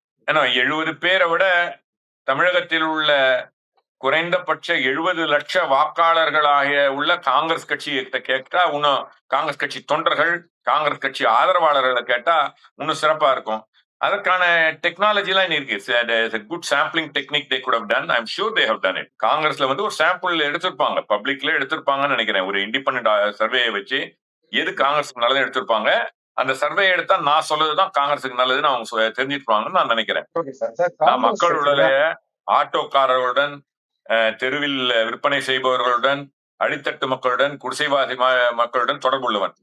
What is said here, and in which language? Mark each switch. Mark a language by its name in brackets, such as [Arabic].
[Tamil] ஏன்னா 70 பேரை விட தமிழகத்தில் உள்ள குறைந்தபட்ச 70 லட்ச வாக்காளர்களாக உள்ள காங்கிரஸ் கட்சி கேட்டா இன்னும் காங்கிரஸ் கட்சி தொண்டர்கள், காங்கிரஸ் கட்சி ஆதரவாளர்களை கேட்டா இன்னும் சிறப்பா இருக்கும். அதற்கான டெக்னாலஜி எல்லாம் இருக்கு. Good sampling technique [English] they could have done. I'm sure they have done it. [Tamil] காங்கிரஸ்ல வந்து ஒரு சாம்பிள் எடுத்திருப்பாங்க, பப்ளிக்ல எடுத்திருப்பாங்கன்னு நினைக்கிறேன். ஒரு இண்டிபெண்டன்ட் சர்வே வச்சு எது காங்கிரஸுக்கு நல்லது எடுத்திருப்பாங்க. அந்த சர்வே எடுத்தா நான் சொல்றதுதான் காங்கிரஸுக்கு நல்லதுன்னு அவங்க தெரிஞ்சிருப்பாங்கன்னு நான் நினைக்கிறேன். Okay sir. சார் நான் காங்கிரஸ் மக்களுடைய கட்சியில ஆட்டோக்காரர்களுடன், தெருவில் விற்பனை செய்பவர்களுடன், அடித்தட்டு மக்களுடன், குடிசைவாசி மக்களுடன் தொடர்புள்ளவன்.